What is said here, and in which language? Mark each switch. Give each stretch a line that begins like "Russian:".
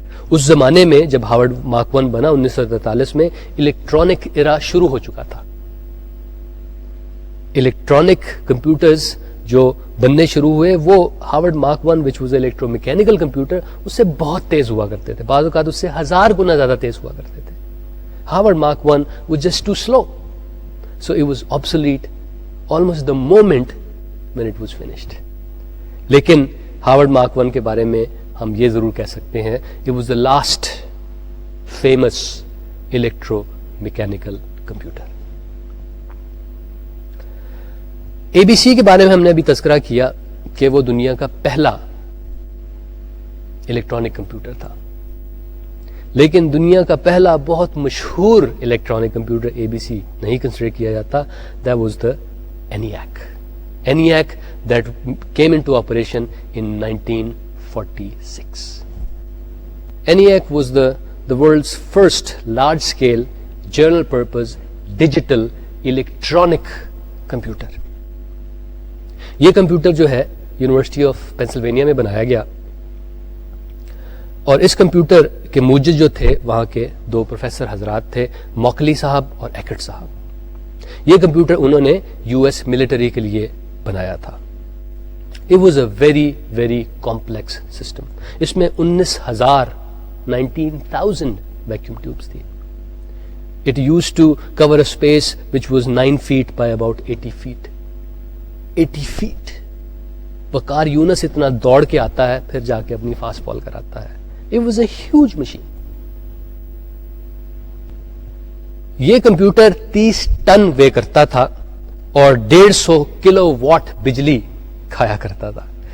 Urdu: اس زمانے میں جب ہارورڈ مارک 1 بنا 1943 میں, الیکٹرانک ایرا شروع ہو چکا تھا. الیکٹرانک کمپیوٹرز جو بننے شروع ہوئے وہ Harvard mark 1
English: which was electro mechanical computer
Urdu: اس سے بہت تیز ہوا کرتے تھے, بعض اوقات اس سے 1000 گنا زیادہ تیز ہوا کرتے تھے.
English: Harvard Mark 1 was just too slow, so it was obsolete almost the moment when it was finished.
Urdu: لیکن ہارورڈ مارک 1 کے بارے میں ہم یہ ضرور کہہ سکتے ہیں,
English: it was the last famous electro mechanical computer.
Urdu: ABC کے بارے میں ہم نے ابھی تذکرہ کیا کہ وہ دنیا کا پہلا الیکٹرانک کمپیوٹر تھا, لیکن دنیا کا پہلا بہت مشہور الیکٹرانک کمپیوٹر ABC نہیں کنسیڈر کیا جاتا.
English: That was the ENIAC that came into operation in 1946. ENIAC was the world's first large-scale general-purpose digital electronic computer.
Urdu: یہ کمپیوٹر جو ہے یونیورسٹی آف پینسلوینیا میں بنایا گیا, اور اس کمپیوٹر کے موجد جو تھے وہاں کے 2 پروفیسر حضرات تھے, موکلی صاحب اور ایکٹ صاحب. یہ کمپیوٹر انہوں نے US ملٹری کے لیے بنایا تھا.
English: It was a very, very complex system.
Urdu: اس میں 19,000 vacuum tubes تھی.
English: It used to cover a space which was 9 feet by about 80 feet. 80 feet.
Urdu: Waqar Younis اتنا دوڑ کے آتا ہے پھر جا کے اپنی فاسٹ بال کراتا ہے.
English: It was a huge machine.
Urdu: یہ کمپیوٹر 30 ٹن وے کرتا تھا اور 150 کلو واٹ بجلی کھایا کرتا تھا.